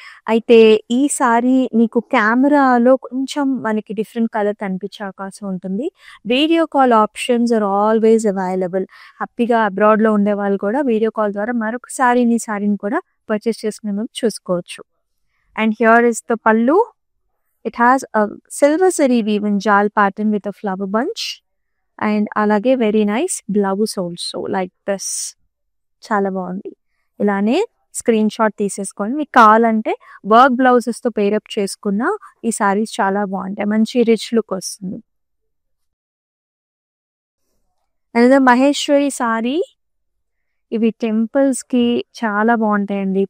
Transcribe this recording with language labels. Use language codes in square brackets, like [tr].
[te] అయితే ఈ సారీ మీకు కెమెరాలో కొంచెం మనకి డిఫరెంట్ కలర్ కనిపించే అవకాశం ఉంటుంది. [en] Video call options are always available. [te] హ్యాపీగా అబ్రాడ్ లో ఉండే వాళ్ళు కూడా వీడియో కాల్ ద్వారా మరొక సారీని కూడా పర్చేస్ చేసుకునే చూసుకోవచ్చు. [en] And here is the pallu. It has a silver zari weaving jal pattern with a flower bunch. And [te] alage [en] very nice blouse also like this. [te] Chala bagundi. Ilane screen shot తీసేసుకోండి. మీకు కావాలంటే work blouses తో pair up చేసుకున్న ఈ సారీస్ చాలా బాగుంటాయి. మంచి rich look వస్తుంది. అనేది మహేశ్వరి సారీ. ఇవి టెంపుల్స్ కి చాలా బాగుంటాయండి.